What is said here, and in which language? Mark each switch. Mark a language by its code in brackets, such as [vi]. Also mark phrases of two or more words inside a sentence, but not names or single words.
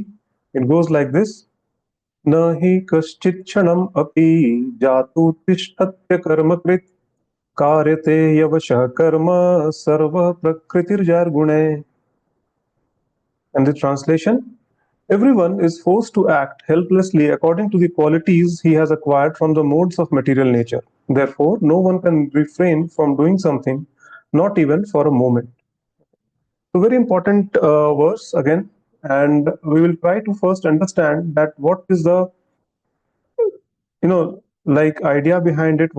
[en] It goes like this. [sa] नहि कश्चित् क्षणम् अपि जातु तिष्ठत्य कर्मकृत् कार्यते यवश कर्म सर्व प्रकृतिजैर् गुणैः. [en] And the translation: Everyone is forced to act helplessly according to the qualities he has acquired from the modes of material nature. Therefore, no one can refrain from doing something, not even for a moment. So, very important verse again, and we will try to first understand that what is the like idea behind it.